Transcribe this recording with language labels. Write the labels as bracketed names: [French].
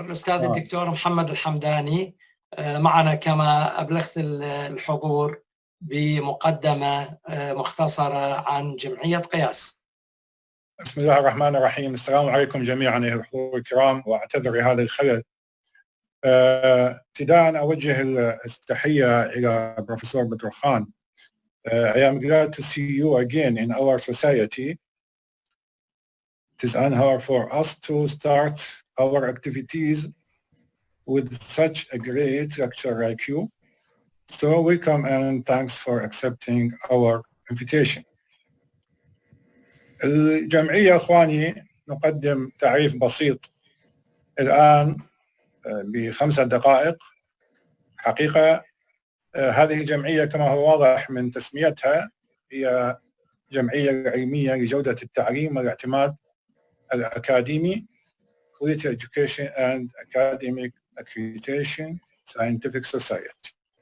[Arabic] الأستاذ الدكتور محمد الحمداني معنا كما أبلغت الحضور بمقدمة مختصرة عن جمعية قياس. بسم الله الرحمن الرحيم. السلام عليكم جميعا أيها الحضور الكرام، وأعتذر لهذا الخلل. ابتداء أوجه التحية إلى بروفسور بدر خان. [English] I am glad to see you again in our society. It is an honor for us to start our activities with such a great lecture like you. So welcome and thanks for accepting our invitation. [Arabic] الجمعية أخواني نقدم تعريف بسيط الآن ب5 دقائق. حقيقة هذه الجمعية كما هو واضح من تسميتها هي جمعية علمية لجودة التعليم والاعتماد الأكاديمي [English] Quality Education and Academic Accreditation Scientific Society.